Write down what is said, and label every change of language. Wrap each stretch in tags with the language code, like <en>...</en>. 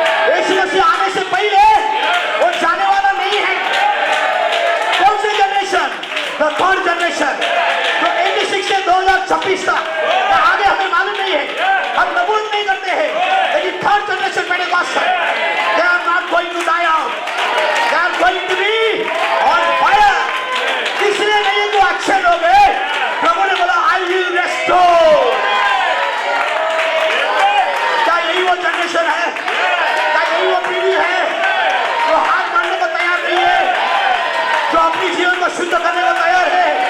<hi>यीशु मसीह आने से पहले वो जाने वाला नहीं है। कौन सी जनरेशन? द थर्ड जनरेशन, जो 86 से 2026 तक या आगे हमें मालूम नहीं है, हम नबूवत नहीं करते हैं, लेकिन थर्ड जनरेशन पेंटेकोस्ट है।</hi> <en>They are not going to die out. They are going to be on fire.</en> <hi>इसलिए नहीं तो अच्छे लोग हैं। प्रभु ने बोला</hi> <en>I will restore.</en> <hi>क्या यही वो जनरेशन है? क्या यही वो पीढ़ी है जो हाथ मारने को तैयार नहीं है, जो अपनी जीवन को शुद्ध करने को तैयार है?</hi>